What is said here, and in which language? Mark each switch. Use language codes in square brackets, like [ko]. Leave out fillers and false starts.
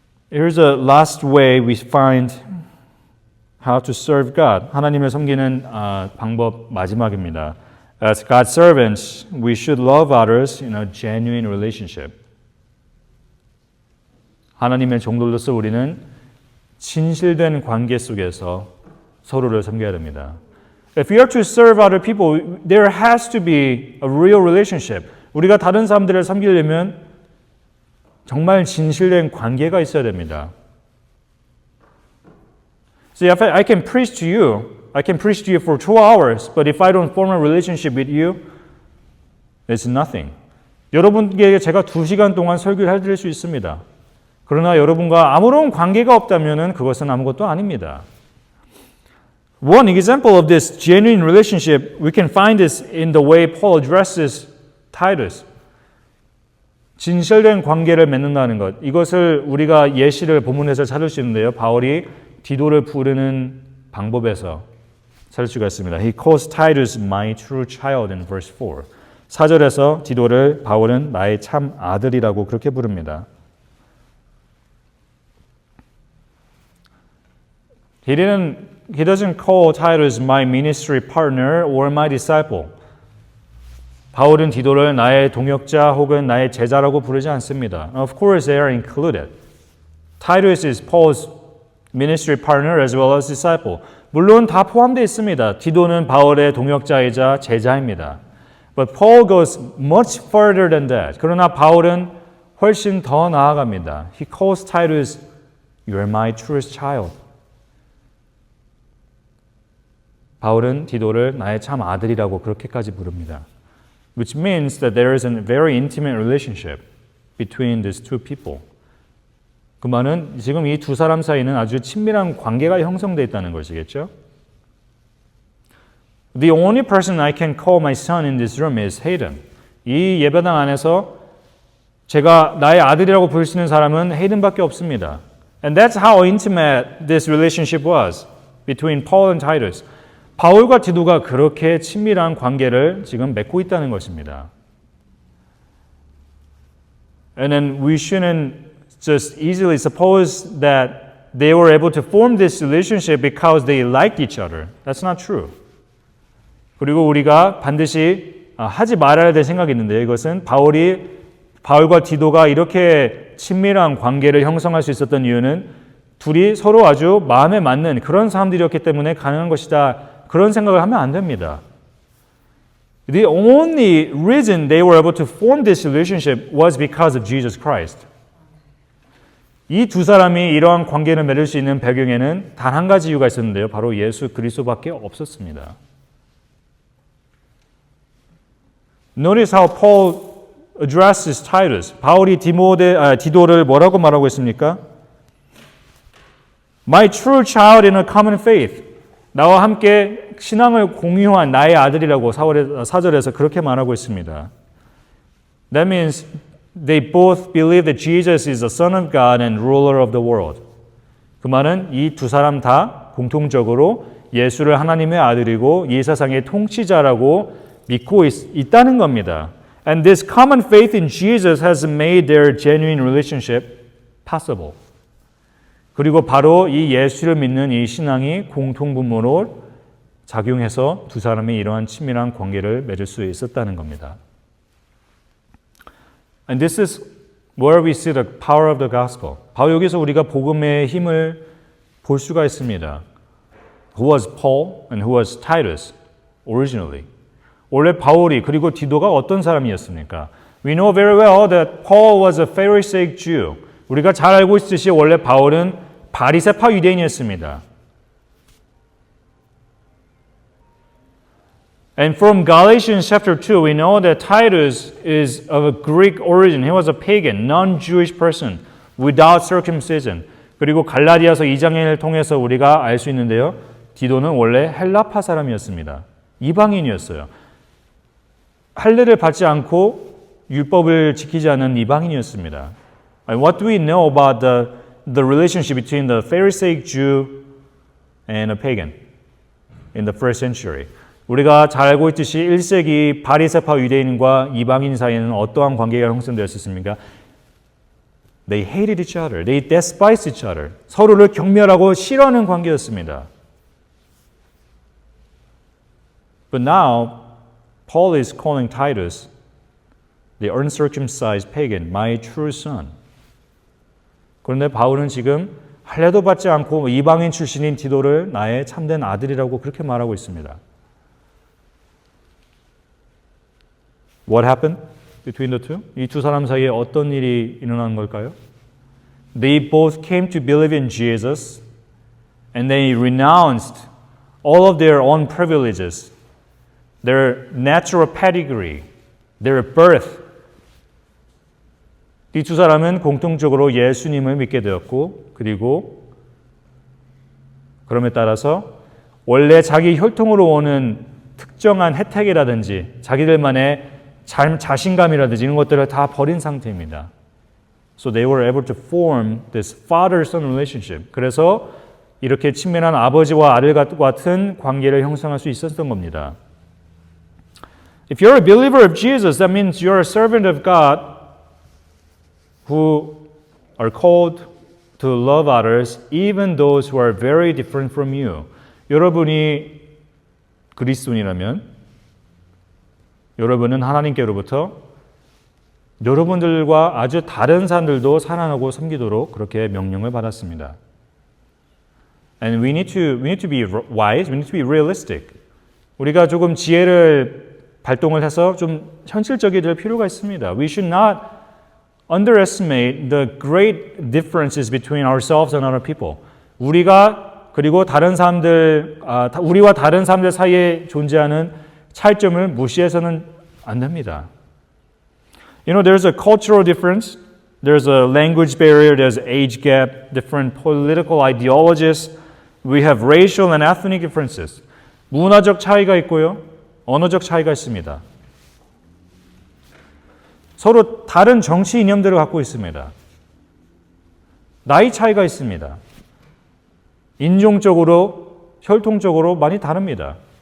[en] Here's a last way we find how to serve God. [ko] 하나님을 섬기는 방법 마지막입니다. [en] As God's servants, we should love others in a genuine relationship. [ko] 하나님의 종들로서 우리는 진실된 관계 속에서 서로를 섬겨야 됩니다. [en] If we are to serve other people, there has to be a real relationship. [ko] 우리가 다른 사람들을 섬기려면 정말 진실된 관계가 있어야 됩니다. [en] See, if I can preach to you for 2 hours, but if I don't form a relationship with you, it's nothing. [ko] 여러분에게 제가 2시간 동안 설교를 해드릴 수 있습니다. 그러나 여러분과 아무런 관계가 없다면 그것은 아무것도 아닙니다. [en] One example of this genuine relationship, we can find this in the way Paul addresses Titus. [ko] 진실된 관계를 맺는다는 것. 이것을 우리가 예시를 본문에서 찾을 수 있는데요. 바울이 디도를 부르는 방법에서 찾을 수가 있습니다. [en] He calls Titus my true child in verse 4. [ko] 4절에서 디도를 바울은 나의 참 아들이라고 그렇게 부릅니다. [en] He doesn't call Titus my ministry partner or my disciple. [ko] 바울은 디도를 나의 동역자 혹은 나의 제자라고 부르지 않습니다. [en] Of course, they are included. Titus is Paul's ministry partner as well as disciple. [ko] 물론 다 포함되어 있습니다. 디도는 바울의 동역자이자 제자입니다. [en] But Paul goes much further than that. [ko] 그러나 바울은 훨씬 더 나아갑니다. [en] He calls Titus, "You're my truest child." [ko] 바울은 디도를 나의 참 아들이라고 그렇게까지 부릅니다. [en] Which means that there is a very intimate relationship between these two people. [ko] 그 말은 지금 이 두 사람 사이는 아주 친밀한 관계가 형성되어 있다는 것이겠죠? [en] The only person I can call my son in this room is Hayden. [ko] 이 예배당 안에서 제가 나의 아들이라고 부를 수 있는 사람은 헤이든밖에 없습니다. [en] And that's how intimate this relationship was between Paul and Titus. [ko] 바울과 디도가 그렇게 친밀한 관계를 지금 맺고 있다는 것입니다. [en] And then we shouldn't just easily suppose that they were able to form this relationship because they liked each other. That's not true. [ko] 그리고 우리가 반드시 하지 말아야 될 생각이 있는데 이것은 바울과 디도가 이렇게 친밀한 관계를 형성할 수 있었던 이유는 둘이 서로 아주 마음에 맞는 그런 사람들이었기 때문에 가능한 것이다. 그런 생각을 하면 안 됩니다. [en] The only reason they were able to form this relationship was because of Jesus Christ. [ko] 이 두 사람이 이러한 관계를 맺을 수 있는 배경에는 단 한 가지 이유가 있었는데요. 바로 예수 그리스도밖에 없었습니다. [en] Notice how Paul addresses Titus. [ko] 바울이 디도를 뭐라고 말하고 있습니까? [en] My true child in a common faith. [ko] 나와 함께 신앙을 공유한 나의 아들이라고 4절에서 그렇게 말하고 있습니다. [en] That means they both believe that Jesus is the Son of God and ruler of the world. [ko] 그 말은 이 두 사람 다 공통적으로 예수를 하나님의 아들이고 이 세상의 통치자라고 믿고 있다는 겁니다. [en] And this common faith in Jesus has made their genuine relationship possible. [ko] 그리고 바로 이 예수를 믿는 이 신앙이 공통분모로 작용해서 두 사람이 이러한 친밀한 관계를 맺을 수 있었다는 겁니다. [en] And this is where we see the power of the gospel. [ko] 바로 여기서 우리가 복음의 힘을 볼 수가 있습니다. [en] Who was Paul and who was Titus originally? [ko] 원래 바울이 그리고 디도가 어떤 사람이었습니까? [en] We know very well that Paul was a Pharisaic Jew. [ko] 우리가 잘 알고 있듯이 원래 바울은 바리새파 유대인이었습니다. [en] And from Galatians chapter 2, we know that Titus is of a Greek origin. He was a pagan, non-Jewish person, without circumcision. [ko] 그리고 갈라디아서 2장을 통해서 우리가 알 수 있는데요. 디도는 원래 헬라파 사람이었습니다. 이방인이었어요. 할례를 받지 않고 율법을 지키지 않은 이방인이었습니다. [en] And what do we know about the relationship between the Pharisaic Jew and a pagan in the first century? [ko] 우리가 잘 알고 있듯이 1세기 바리새파 유대인과 이방인 사이에는 어떠한 관계가 형성되었습니까? [en] They hated each other. They despised each other. [ko] 서로를 경멸하고 싫어하는 관계였습니다. [en] But now, Paul is calling Titus, the uncircumcised pagan, my true son. [ko] 그런데 바울은 지금 할례도 받지 않고 이방인 출신인 디도를 나의 참된 아들이라고 그렇게 말하고 있습니다. [en] What happened between the two? [ko] 이 두 사람 사이에 어떤 일이 일어난 걸까요? [en] They both came to believe in Jesus and they renounced all of their own privileges, their natural pedigree, their birth. [ko] 이 두 사람은 공통적으로 예수님을 믿게 되었고 그리고 그럼에 따라서 원래 자기 혈통으로 오는 특정한 혜택이라든지 자기들만의 자신감이라든지 이런 것들을 다 버린 상태입니다. [en] So they were able to form this father-son relationship. [ko] 그래서 이렇게 친밀한 아버지와 아들 같은 관계를 형성할 수 있었던 겁니다. [en] If you're a believer of Jesus, that means you're a servant of God who are called to love others, even those who are very different from you. [ko] 여러분이 그리스도인이라면 여러분은 하나님께로부터 여러분들과 아주 다른 사람들도 사랑하고 섬기도록 그렇게 명령을 받았습니다. [en] And we need to be wise, we need to be realistic. [ko] 우리가 조금 지혜를 발동을 해서 좀 현실적이 될 필요가 있습니다. [en] We should not underestimate the great differences between ourselves and other people. [ko] 우리가 그리고 다른 사람들, 우리와 다른 사람들 사이에 존재하는 차이점을 무시해서는 안 됩니다. [en] You know, there's a cultural difference, there's a language barrier, there's age gap, different political ideologies, we have racial and ethnic differences. [ko] 문화적 차이가 있고요, 언어적 차이가 있습니다. 서로 다른 정치 이념들을 갖고 있습니다. 나이 차이가 있습니다. 인종적으로, 혈통적으로 많이 다릅니다.